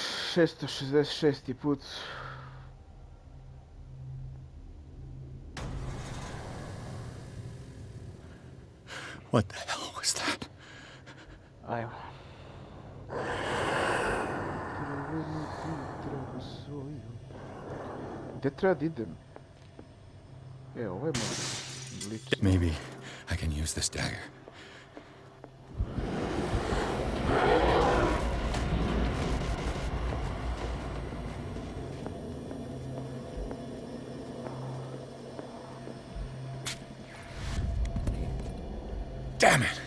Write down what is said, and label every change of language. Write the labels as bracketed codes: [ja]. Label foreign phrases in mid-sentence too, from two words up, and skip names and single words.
[en] 666. put. What the hell was that? [sr] Ajmo. Gdje treba da idem? Ovo je možda lično. [en] Maybe I can use this dagger. Damn it!